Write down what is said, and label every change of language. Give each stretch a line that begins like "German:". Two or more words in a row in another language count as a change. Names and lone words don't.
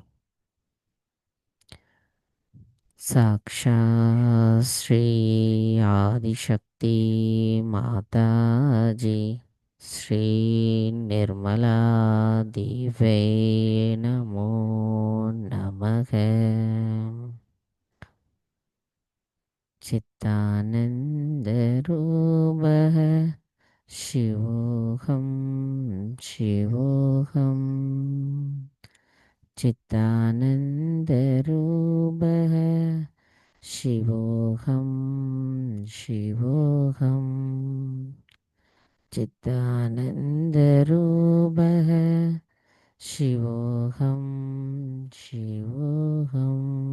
Sanskrit: साक्षात् श्री आदिशक्ति माताजी श्री निर्मला देव्यै नमो नमः. चित्तानन्दरूपः शिवोऽहं शिवोऽहम् चित्तानन्दरूपः शिवोऽहं शिवोऽहम् चित्तानन्दरूपः शिवोऽहं शिवोऽहम्.